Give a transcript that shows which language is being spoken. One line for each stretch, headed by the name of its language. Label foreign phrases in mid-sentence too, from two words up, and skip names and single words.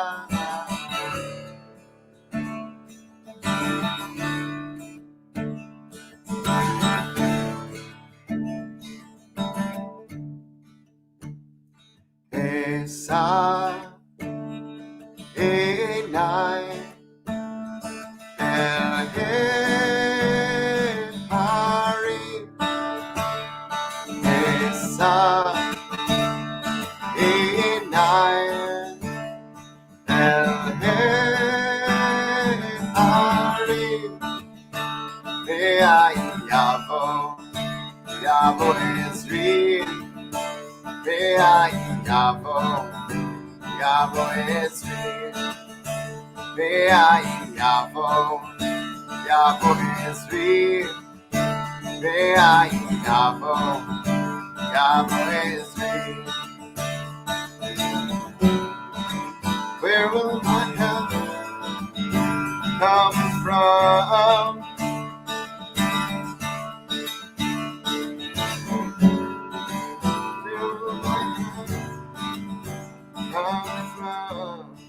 Hebrew: אשא עיני אל ההרים אשא עיני אל ההרים מאין יבוא עזרי מאין יבוא עזרי מאין יבוא עזרי מאין יבוא עזרי.
English: Where will my help come from? Where will my help come from?